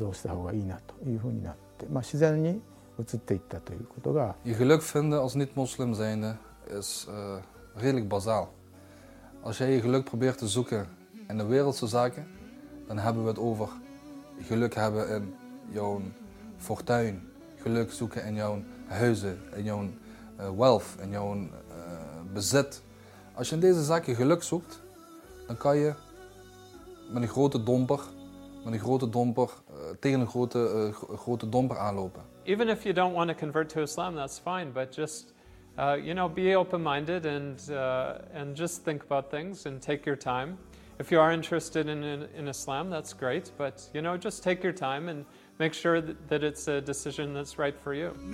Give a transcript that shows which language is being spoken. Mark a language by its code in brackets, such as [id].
[ja] 構成になっていると思います。それはいろいろの意味で人あるいは人生にその目標を与えると、かつその生存の意味も教えるという非常に深くて広い教えだということですので、それを一番よく知るためには、またそれを理解して人にも伝えるというためには自分自身ムスリムになってフルにそれを学び活動した方がいいなというふうになって、自然に移っていったということが。 [nl] Je geluk vinden als niet-moslim zijnde is redelijk bazaal. Als jij je geluk probeert te zoeken in de wereldse zaken, dan hebben we het over geluk hebben in jouw fortuin, geluk zoeken in jouw huizen, in jouw wealth, in jouw bezit. Als je in deze zaken geluk zoekt, dan kan je met een grote domper aanlopen. [en] Even if you don't want to convert to Islam, that's fine, but just be open-minded and just think about things and take your time. If you are interested in Islam, that's great, but just take your time and make sure that it's a decision that's right for you.